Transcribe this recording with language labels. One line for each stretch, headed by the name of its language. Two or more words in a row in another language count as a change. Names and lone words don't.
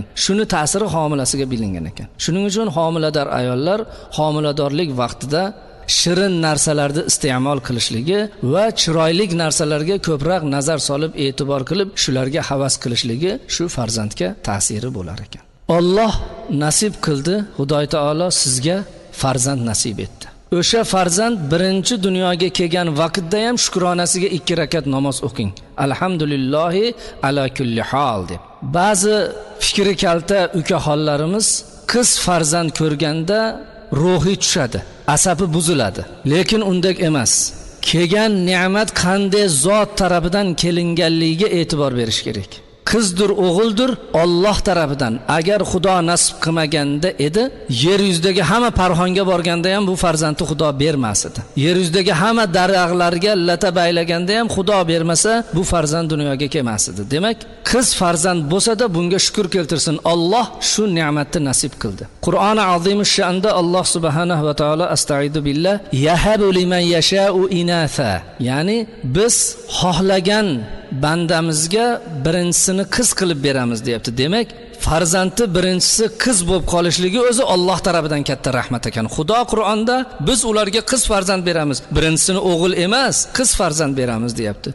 Uzbek: Shuni ta'siri homilasiga bilingan ekan. Shuning uchun homilador ayollar homiladorlik vaqtida shirin narsalarni iste'mol qilishligi va chiroyli narsalarga ko'proq nazar solib, e'tibor qilib, shularga havas qilishligi shu farzandga ta'siri bo'lar ekan. Alloh nasib qildi, Xudoy taolo sizga farzand nasib etdi. O'sha farzand birinchi dunyoga kelgan vaqtda ham shukronasiga 2 rakat namoz o'qing.
Arabic: الحمد لله على كل حال deb.
Uzbek: Ba'zi fikri kalta ukaxonlarimiz qiz farzand ko'rganda ruhi tushadi, asabi buziladi. Lekin undek emas. Kelgan ne'mat qanday zot tarafidan kelinganligiga e'tibor berish kerak. Qizdir, o'g'ildir, Alloh tarafidan. Agar Xudo nasib qilmaganda edi, yer yuzidagi hamma parxonga borganda ham bu farzandni Xudo bermas edi. Yer yuzidagi hamma daraxtlarga lata baylaganda ham Xudo bermasa, bu farzand dunyoga kelmas edi. Demak, qiz farzand bo'lsa-da bunga shukr keltirsin. Alloh shu ne'matni nasib qildi. Qur'oni azim sha'nda Alloh
Arabic: سبحانه وتعالى أستعيذ بالله يهب لمن يشاء إناثا.
Uzbek: Ya'ni biz xohlagan bandamizga birinchisini qiz qilib beramiz deyapti. Demak, farzandi birinchisi qiz bo'lib qolishligi o'zi Alloh tarafidan katta rahmat ekan. Xudo Qur'onda biz ularga qiz farzand beramiz, birinchisini o'g'il emas, qiz farzand beramiz deyapti.